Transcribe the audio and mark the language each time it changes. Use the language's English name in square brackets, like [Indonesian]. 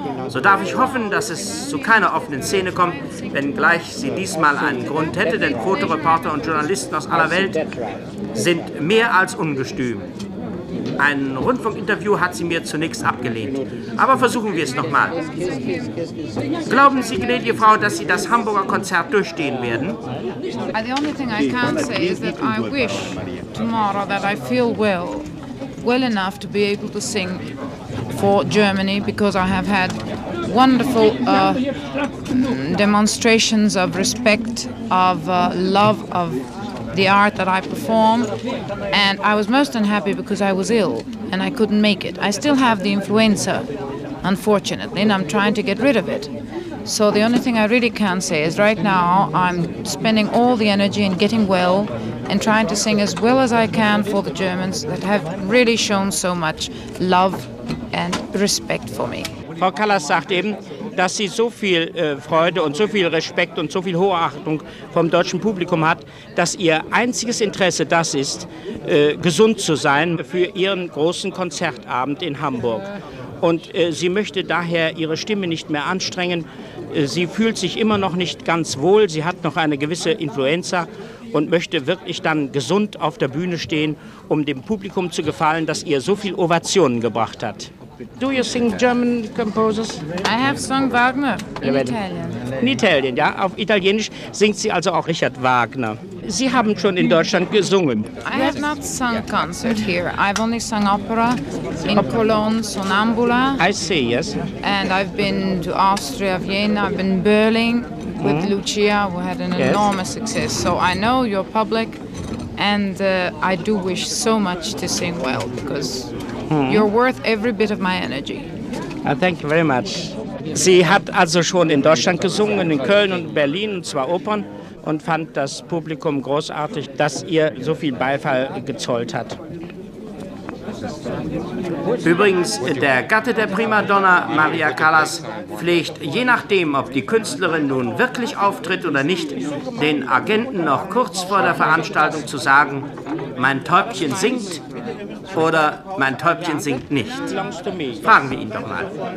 [German] So darf ich hoffen, dass es zu keiner offenen Szene kommt, wenngleich sie diesmal einen Grund hätte, denn Fotoreporter und Journalisten aus aller Welt sind mehr als ungestüm. Ein Rundfunkinterview hat sie mir zunächst abgelehnt. Aber versuchen wir es nochmal. Glauben Sie, gnädige Frau, dass Sie das Hamburger Konzert durchstehen werden? [English] The only thing I can say is that I wish tomorrow that I feel well, well enough to be able to sing for Germany, because I have had wonderful demonstrations of respect, of love, of the art that I perform, and I was most unhappy because I was ill and I couldn't make it. I still have the influenza, unfortunately, and I'm trying to get rid of it. So the only thing I really can say is right now I'm spending all the energy in getting well and trying to sing as well as I can for the Germans that have really shown so much love and respect for me. [German] Frau Callas sagt eben, dass sie so viel Freude und so viel Respekt und so viel Hochachtung vom deutschen Publikum hat, dass ihr einziges Interesse das ist, gesund zu sein für ihren großen Konzertabend in Hamburg. Und sie möchte daher ihre Stimme nicht mehr anstrengen. Sie fühlt sich immer noch nicht ganz wohl, sie hat noch eine gewisse Influenza und möchte wirklich dann gesund auf der Bühne stehen, um dem Publikum zu gefallen, das ihr so viel Ovationen gebracht hat. [English] Do you sing German composers? I have sung Wagner in Italian. [German] In Italien, ja. Auf Italienisch singt sie also auch Richard Wagner. Sie haben schon in Deutschland gesungen. [English] I have not sung concert here. I've only sung opera in Cologne, Sonambula. I see, yes. And I've been to Austria, Vienna, I've been in Berlin with Lucia, who had an enormous success. So I know your public and I do wish so much to sing well, because you're worth every bit of my energy. Thank you very much. [German] Sie hat also schon in Deutschland gesungen, in Köln und Berlin, und zwar Opern, und fand das Publikum großartig, dass ihr so viel Beifall gezollt hat. Übrigens, der Gatte der Primadonna, Maria Callas, pflegt, je nachdem, ob die Künstlerin nun wirklich auftritt oder nicht, den Agenten noch kurz vor der Veranstaltung zu sagen, mein Täubchen singt oder mein Täubchen singt nicht. Fragen wir ihn doch mal.